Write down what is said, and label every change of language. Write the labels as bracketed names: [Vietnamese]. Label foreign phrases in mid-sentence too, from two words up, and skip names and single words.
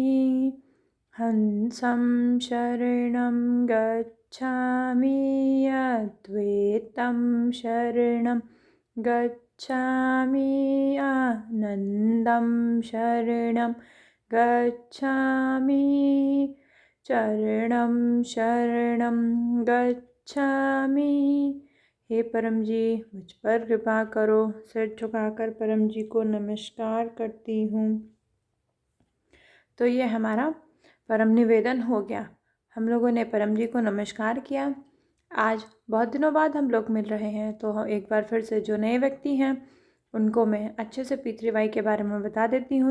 [Sanskrit] हंसं शरणं गच्छामि, अद्वैतं शरणं गच्छामि, आनन्दं शरणं गच्छामि, चरणं शरणं गच्छामि। [Hindi] हे परम जी, मुझ पर कृपा करो। सिर झुकाकर परम जी को नमस्कार करती हूँ। तो ये हमारा परम निवेदन हो गया। हम लोगों ने परम जी को नमस्कार किया। आज बहुत दिनों बाद हम लोग मिल रहे हैं, तो एक बार फिर से जो नए व्यक्ति हैं उनको मैं अच्छे से पितृवाई के बारे में बता देती हूँ।